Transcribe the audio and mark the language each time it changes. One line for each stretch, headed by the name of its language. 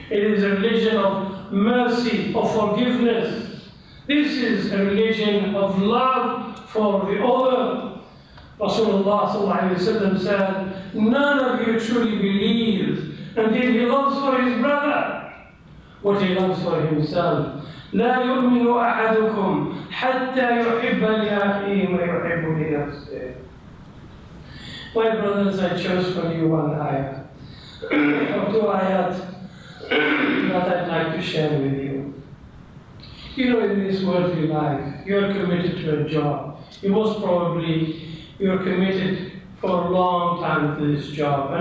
English: It is a religion of mercy, of forgiveness. This is a religion of love for the other. Rasulullah ﷺ said, none of you truly believes until he loves for his brother what he loves for himself.
Arabic: لا يؤمن أحدكم حتى يحب لأخيه ما يحب لنفسه.
English: My brothers, I chose for you one ayah, or two ayat that I'd like to share with you. You know, in this worldly life, you're committed to a job. Most probably, you're committed for a long time to this job.